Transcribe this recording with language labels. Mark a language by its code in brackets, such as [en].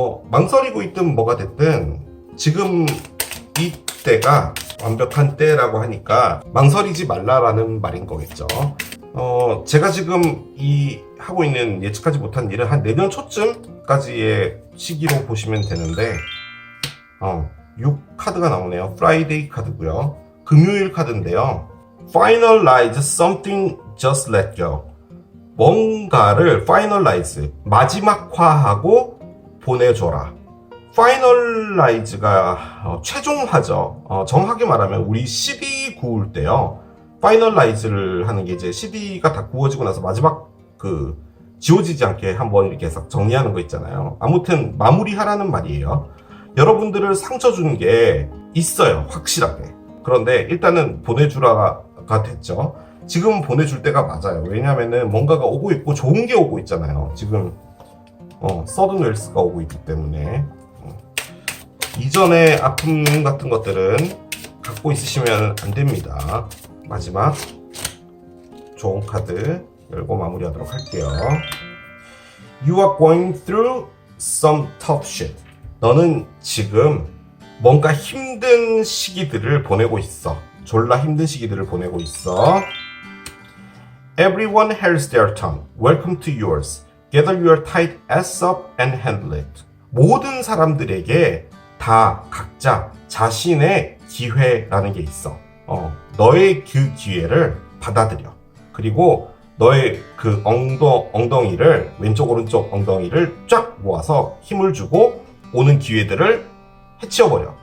[ko] 망설이고 있든 뭐가 됐든 지금 이때가 완벽한 때라고 하니까 망설이지 말라라는 말인 거겠죠. 제가 지금 하고 있는 예측하지 못한 일은 한 내년 초쯤까지의 시기로 보시면 되는데, 6카드가 나오네요. 프라이데이 카드고요. 금요일 카드인데요. [en] Finalize something, just let go. [ko] 뭔가를 finalize, 마지막화하고 보내줘라. finalize가 최종화죠. 정확하게 말하면 우리 CD 구울 때요, finalize를 하는 게 이제 CD가 다 구워지고 나서 마지막 지워지지 않게 한번 이렇게 해서 정리하는 거 있잖아요. 아무튼 마무리하라는 말이에요. 여러분들을 상처 준 게 있어요, 확실하게. 그런데 일단은 보내주라가 됐죠. 지금 보내줄 때가 맞아요. 왜냐면은 뭔가가 오고 있고 좋은 게 오고 있잖아요. 지금 서든 웰스가 오고 있기 때문에 이전의 아픔 같은 것들은 갖고 있으시면 안 됩니다. 마지막 좋은 카드 열고 마무리하도록 할게요. [en] You are going through some tough shit. [ko] 너는 지금 뭔가 힘든 시기들을 보내고 있어. 졸라 힘든 시기들을 보내고 있어. [en] Everyone has their turn. Welcome to yours. Gather your tight ass up and handle it. [ko] 모든 사람들에게 다 각자 자신의 기회라는 게 있어. 너의 그 기회를 받아들여. 그리고 너의 그 엉덩이를, 왼쪽 오른쪽 엉덩이를 쫙 모아서 힘을 주고 오는 기회들을 해치워버려.